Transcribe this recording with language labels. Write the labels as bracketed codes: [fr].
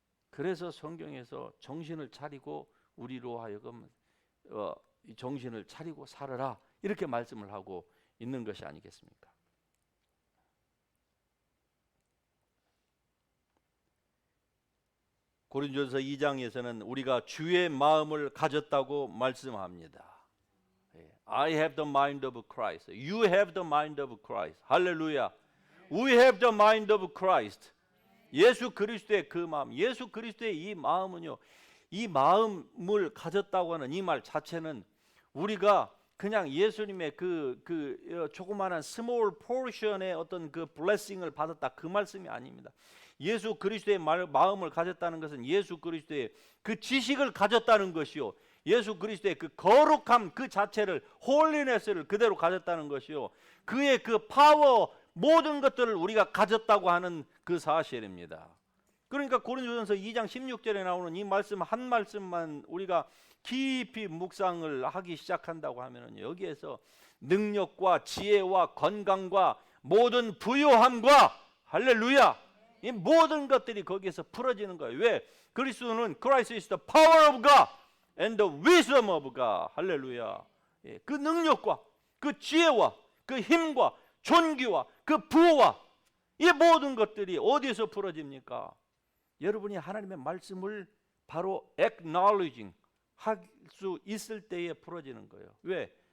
[ko] 그래서 성경에서 정신을 차리고 우리로 하여금 정신을 차리고 살아라 이렇게 말씀을 하고 있는 것이 아니겠습니까? 고린도전서 2장에서는 우리가 주의 마음을 가졌다고 말씀합니다. [en] I have the mind of Christ. You have the mind of Christ. [ko] 할렐루야. [en] We have the mind of Christ. [ko] 예수 그리스도의 그 마음, 예수 그리스도의 이 마음은요, 이 마음을 가졌다고 하는 이 말 자체는 우리가 그냥 예수님의 그 조그마한 small portion의 어떤 그 blessing을 받았다 그 말씀이 아닙니다. 예수 그리스도의 마음을 가졌다는 것은 예수 그리스도의 그 지식을 가졌다는 것이요, 예수 그리스도의 그 거룩함 그 자체를 홀리네스를 그대로 가졌다는 것이요, 그의 그 파워 모든 것들을 우리가 가졌다고 하는 그 사실입니다. 그러니까 고린도전서 2장 16절에 나오는 이 말씀 한 말씀만 우리가 깊이 묵상을 하기 시작한다고 하면은 여기에서 능력과 지혜와 건강과 모든 부요함과 할렐루야, 이 모든 것들이 거기에서 풀어지는 거예요. 왜? 그리스도는 [en] Christ is the power of God and the wisdom of God. [ko] 할렐루야. 예, 그 능력과 그 지혜와 그 힘과 존귀와 그 부와 이 모든 것들이 어디서 풀어집니까? 여러분이 하나님의 말씀을 바로 acknowledging 할 수 있을 때에 풀어지는 거예요. 왜?